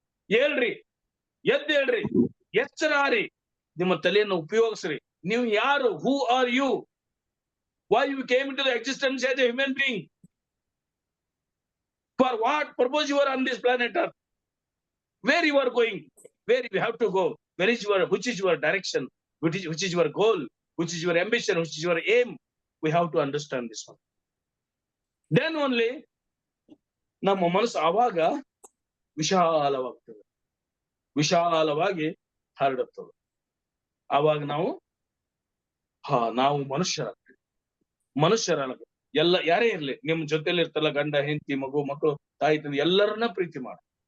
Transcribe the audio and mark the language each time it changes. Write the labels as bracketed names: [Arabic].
[Kannada] ಹೇಳ್ರಿ, ಹೇಳ್ರಿ, ಎಚ್ಚರಾರಿ, ನಿಮ್ಮ ತಲೆಯನ್ನು ಉಪಯೋಗಿಸ್ರಿ. ನೀವು ಯಾರು? [English] Who are you? Why you came into the existence as a human being? For what purpose you are on this planet earth? Where you are going? Where you have to go? which is your direction? Which is your goal? Which is your ambition? Which is your aim? We have to understand this one. Then only [Kannada] ನಮ್ಮ ಮನಸ್ಸು ಆವಾಗ ವಿಶಾಲವಾಗ್ತದೆ, ವಿಶಾಲವಾಗಿ ಹರಡುತ್ತದೆ. ಆವಾಗ ನಾವು ಮನುಷ್ಯರಾಗ್ತೀವಿ. ಮನುಷ್ಯರಾಗ ಎಲ್ಲ ಯಾರೇ ಇರ್ಲಿ, ನಿಮ್ ಜೊತೆಲಿ ಇರ್ತಲ್ಲ, ಗಂಡ, ಹೆಂಡತಿ, ಮಗು, ಮಕ್ಕಳು, ತಾಯಿ ತಂದೆ, ಎಲ್ಲರನ್ನ ಪ್ರೀತಿ ಮಾಡಿ.